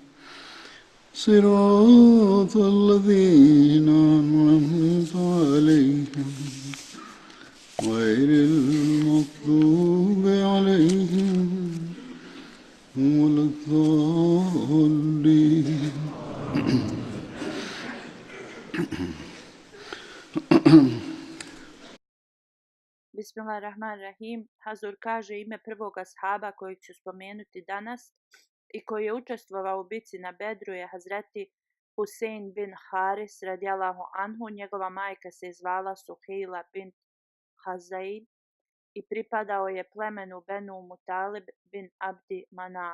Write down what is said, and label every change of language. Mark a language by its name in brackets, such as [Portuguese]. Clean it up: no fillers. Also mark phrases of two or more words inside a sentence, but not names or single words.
[Arabic] صراط الذين أنعمت عليهم غير المغضوب عليهم ولا الضالين. Bismillahirrahmanirrahim. [Bosnian] Hazur kaže ime prvog ashaba kojeg ću spomenuti danas i koji je učestvovao u bici na Bedru je Hazreti Husein bin Haris [Arabic] رضي الله عنه. [Bosnian] Njegova majka se zvala Suhejla bin Hazail i pripadao je plemenu Benu Mutalib bin Abdi Manaf.